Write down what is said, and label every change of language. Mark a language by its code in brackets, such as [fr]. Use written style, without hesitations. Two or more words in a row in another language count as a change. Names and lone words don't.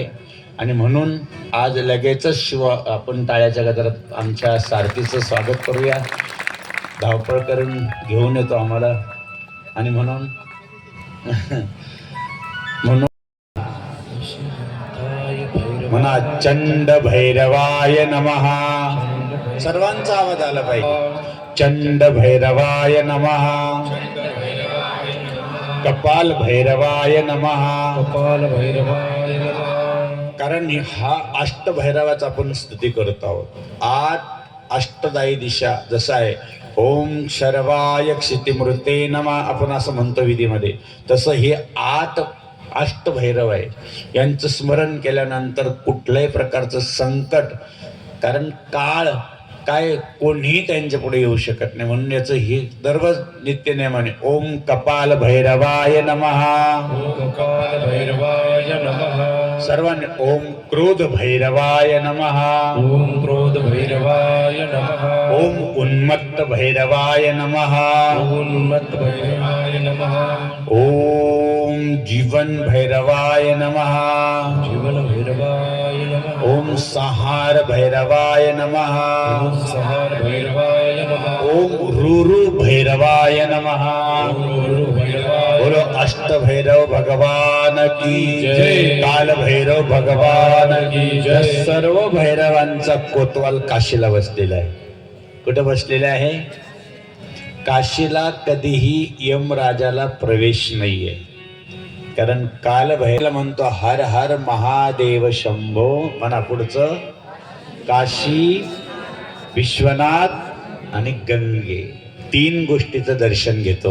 [mr] आणि म्हणून आज लगेचच आपण टाळ्याच्या गजरात आमच्या सारथीचं स्वागत करूया. धावपळ करून घेऊन येतो आम्हाला आणि म्हणून म्हणा [sa] चंड भैरवाय नमः. [mr] सर्वांचा आवाज आला पाहिजे. [sa] चंड भैरवाय नमः. कपाल भैरवाय नमः. कपाल भैरवाय नमः. [mr] कारण हा अष्टभैरवाचा आपण स्तुती करत आहोत. 8 अष्टदायी दिशा जसं आहे [sa] ओम शर्वाय क्षितिमृते नमः [mr] आपण असं म्हणतो विधीमध्ये, तसं हे 8 अष्टभैरव आहे. यांचं स्मरण केल्यानंतर कुठल्याही प्रकारचं संकट, कारण काळ काय कोणीही त्यांच्या पुढे येऊ शकत नाही, म्हणून याचं हे दररोज नित्य नियमाने [sa] ओम कपाल भैरवाय नमः. ओम कपाल भैरवाय नमः. सर्वांनी ओम क्रोध भैरवाय नमः. ओम क्रोध भैरवाय नमः. ओम उन्मत्त भैरवाय नमः. उन्मत्त भैरवाय नमः. ओम जीवन भैरवाय नमः. जीवन भैरवाय नमः. ओम संहार भैरवाय नमः. ओम संहार भैरवाय नमः. ओम रुरु भैरवाय नमः. ओम रुरु भैरवाय. [hi] बोलो अष्ट भैरव भगवान की जय. काल भैरव भगवान की जय. [mr] सर्व भैरवांचा कोतवाल काशीला बसलेला आहे. कुठं बसलेला आहे? काशीला कधीही यमराजाला प्रवेश नाहीये, कारण काल भैरव म्हणतो [sa] हर हर महादेव शंभो. [mr] म्हणा पुढचं काशी, विश्वनाथ आणि गंगे 3 गोष्टीचं दर्शन घेतो.